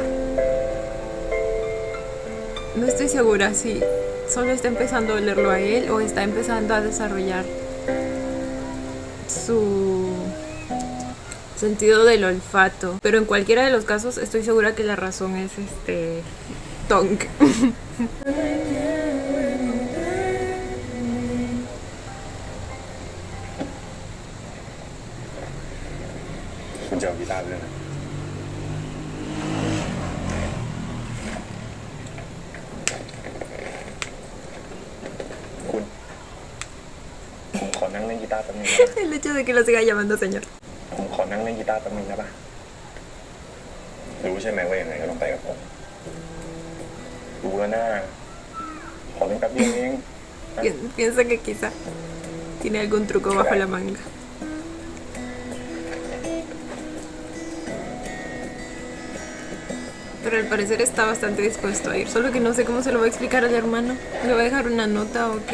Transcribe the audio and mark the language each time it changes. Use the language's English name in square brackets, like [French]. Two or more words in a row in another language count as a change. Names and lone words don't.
[Spanish] No estoy segura si solo está empezando a olerlo a él o está empezando a desarrollar su sentido del olfato. Pero en cualquiera de los casos estoy segura que la razón es Tong. [Thai] คุณจะเอากีตาร์ไปด้วยนะคุณผมขอนั่งเล่นกีตาร์แป๊บนึงนะ [Spanish] El hecho de que lo siga llamando señor. [Thai] ผมขอนั่งเล่นกีตาร์แป๊บนึงนะป่ะรู้ใช่ไหมว่ายังไงก็ต้องไปกับผมรู้แล้วนะขอเล่นแป๊บเดียวเอง [Spanish] Piensa que quizá tiene algún truco bajo la manga. Pero al parecer está bastante dispuesto a ir. Solo que no sé cómo se lo va a explicar al hermano. ¿Le va a dejar una nota o [Thai] คุณ [Spanish] qué?